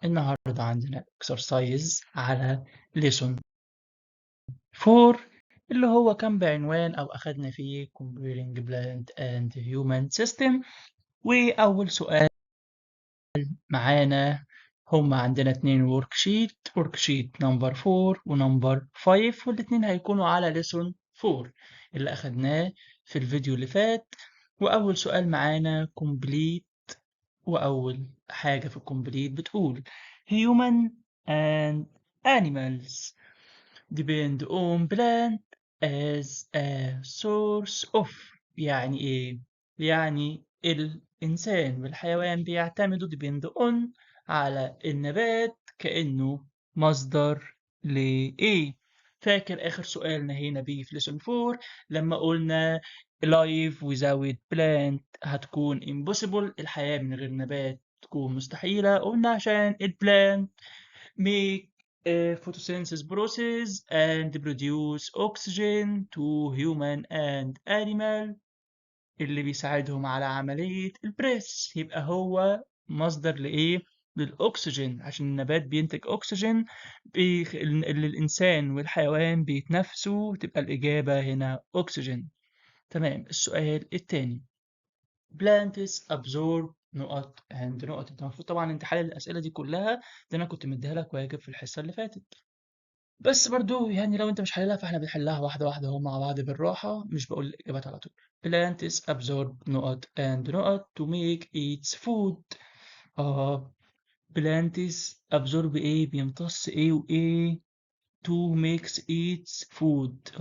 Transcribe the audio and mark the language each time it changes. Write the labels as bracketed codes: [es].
[ar] النهاردة عندنا exercise على lesson 4 اللي هو كان بعنوان أو أخدنا فيه [en] comparing plant and human system. [ar] وأول سؤال معانا هما عندنا اتنين worksheet نمبر 4 ونمبر 5، والاتنين هيكونوا على lesson 4 اللي أخدناه في الفيديو اللي فات. وأول سؤال معانا [en] complete، [ar] وأول حاجة في الكومبليت بتقول [en] human and animals depend on plant as a source of. [ar] يعني إيه؟ يعني الإنسان والحيوان بيعتمدوا [en] depend on [ar] على النبات كأنه مصدر لإيه؟ فاكر آخر سؤال نهينا بيه في lesson 4 لما قلنا [en] life without plant [ar] هتكون impossible، الحياة من غير نبات تكون مستحيلة. قلنا عشان البلانت [en] make a photosynthesis process and produce oxygen to human and animal [ar] اللي بيساعدهم على عملية البريس، يبقى هو مصدر لإيه؟ للأكسجين، عشان النبات بينتج أكسجين اللي الإنسان والحيوان بيتنفسوا، تبقى الإجابة هنا أكسجين. تمام. السؤال التاني [en] plants absorb [ar] نقط and نقط. انت المفروض طبعا انت حل الأسئلة دي كلها، دي أنا كنت مديها لك واجب في الحصة اللي فاتت، بس برضو يعني لو انت مش حللها فاحنا بنحلها واحدة واحدة اهو مع بعض بالراحة، مش بقول الإجابات على طول. [en] plants absorb نقط and نقط to make its food. plants absorb [ar] ايه؟ بيمتص ايه وايه؟ [en] to makes its food.